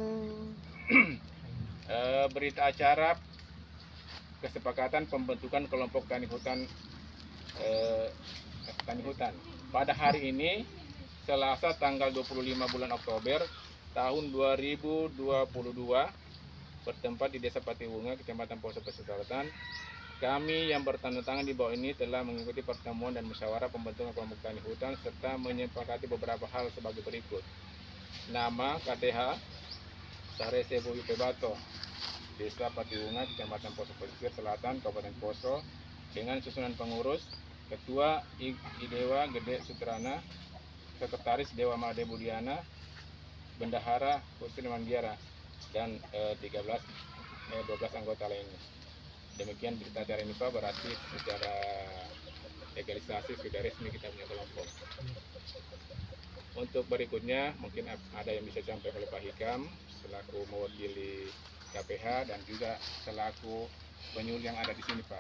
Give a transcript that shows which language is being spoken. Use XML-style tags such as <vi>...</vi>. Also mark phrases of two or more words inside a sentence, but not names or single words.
<id>berita acara kesepakatan pembentukan kelompok tani hutan pada hari ini Selasa tanggal 25 bulan Oktober tahun 2022 bertempat di Desa Patiwunga, Kecamatan Poso Pesisir Selatan. Kami yang bertanda tangan di bawah ini telah mengikuti pertemuan dan musyawarah pembentukan kelompok tani hutan serta menyepakati beberapa hal sebagai berikut. Nama KTH Sarese Boyu Pebato, Desa Patiwunga, Kecamatan Poso Pesisir Selatan, Kabupaten Poso, dengan susunan pengurus, Ketua Idewa Gede Sutrana, Sekretaris Dewa Made Budiana, Bendahara Husri Mandiara, dan 12 anggota lainnya. Demikian berita acara ini Pak, berarti secara legalisasi sudah resmi kita punya kelompok. Untuk berikutnya mungkin ada yang bisa disampaikan oleh Pak Hikam selaku mewakili KPH dan juga selaku penyuluh yang ada di sini Pak.</id>